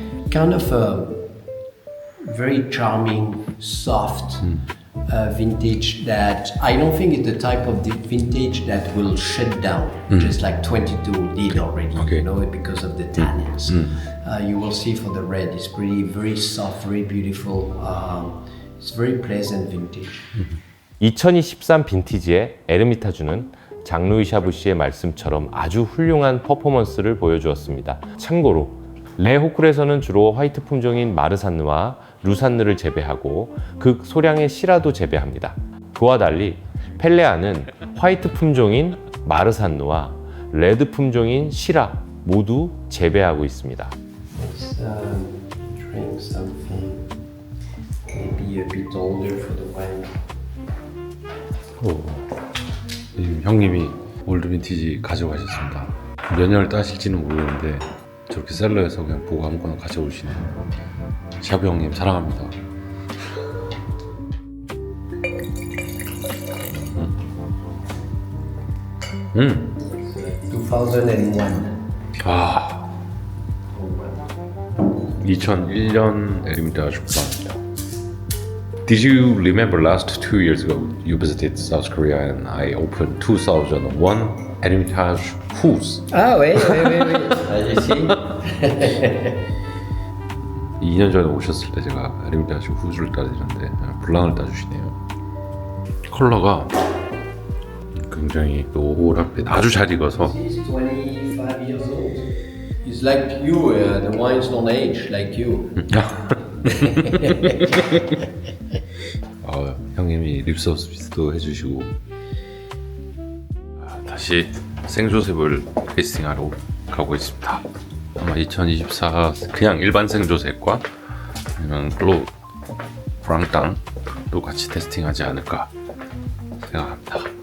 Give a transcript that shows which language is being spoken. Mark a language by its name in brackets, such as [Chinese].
[English] Kind of a very charming, soft vintage that I don't think is the type of the vintage that will shut down, just like 22 did already, Okay. you know, because of the tannins. You will see for the red, it's very soft, very beautiful. It's very pleasant vintage. [Korean] 2023 빈티지의 에르미타주는 장루이 샤브시의 말씀처럼 아주 훌륭한 퍼포먼스를 보여주었습니다. 참고로 레호쿨에서는 주로 화이트 품종인 마르산느와 루산느를 재배하고 극소량의 시라도 재배합니다. 그와 달리 펠레아는 화이트 품종인 마르산느와 레드 품종인 시라 모두 재배하고 있습니다. [English] Let's drink something maybe a bit older for the wine. [Korean] 지금 형님이 올드 빈티지 가져가셨습니다. 몇 년을 따실지는 모르는데 저렇게 셀러에서 그냥 보고 아무거나 가져오시네요. 샤브 형님 사랑합니다. [English] 2001. [Korean] 아, 2001년 에르미타주 구입니다. [English] Did you remember last 2 years ago you visited South Korea and I opened 2001 Hermitage Hus? Ah oui. You see? [Korean] 2년 전에 오셨을 때 제가 에르미타주 후즈를 따드렸는데 블랑을 따주시네요. 컬러가 굉장히 노랗게 아주 잘 익어서 [English] He's 25 years old. He's like you, the wines don't age like you. [Korean] 형님이 립서비스도 해주시고 다시 생조셉을 테이스팅하러 가고 있습니다. 아마 2024 그냥 일반 생조셉과 아니면 블루 브랑땅도 같이 테스팅하지 않을까 생각합니다.